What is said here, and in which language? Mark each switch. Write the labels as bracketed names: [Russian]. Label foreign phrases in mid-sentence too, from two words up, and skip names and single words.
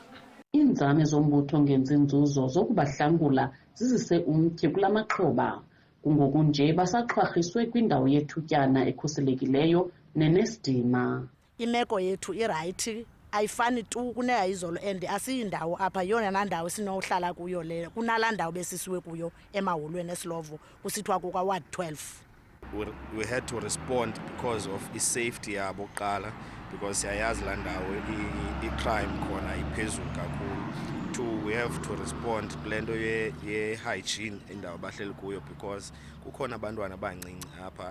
[Xhosa] iinzame zombutho ngenza inzuzo zokubahlangula zizise umtyhi kula maxhoba kungoku nje basaxhwarhiswe kwindawo yethutyana ekhuselekileyo nenesidima imeko yethu irayithi ayifani tu kuneyayizolo and asiyindawo apha yona nandawo esinohlala kuyo le kunalaa ndawo besisiwe kuyo emaholweni eSlovo kusithiwa kuka-Ward 12 [English] we had to respond because of [Xhosa] i-safety yabo kuqala because siyayazi laa ndawo i-crime khona iphezulu kakhulu. 2 [English] we have to respond [Xhosa] kule nto ye-hygiene indawo abahleli kuyo because kukhona abantwana abancinci apha.